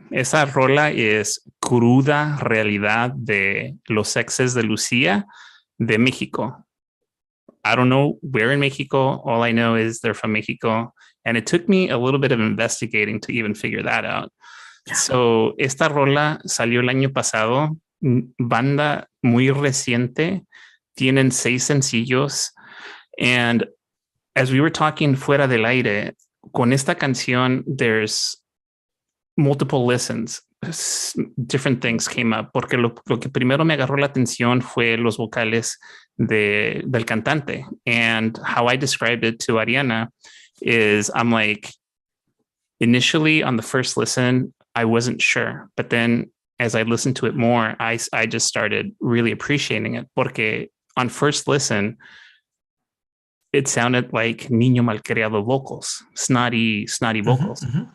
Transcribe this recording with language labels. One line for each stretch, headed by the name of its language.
Spanish: Esa rola es Cruda Realidad de los Exes de Lucía de México.
English: I don't know where in Mexico. All I know is they're from Mexico. And it took me a little bit of investigating to even figure that out. Yeah.
Spanish: So esta rola salió el año pasado. Banda muy reciente. Tienen 6 sencillos.
English: And as we were talking
Spanish: fuera del aire, con esta canción,
English: there's multiple listens. Different things came up,
Spanish: porque lo que primero me agarró la atención fue los vocales del cantante.
English: And how I described it to Ariana is, I'm like, initially on the first listen, I wasn't sure. But then as I listened to it more, I just started really appreciating it, porque on first listen, it sounded like
Spanish: niño malcriado
English: vocals, snotty vocals.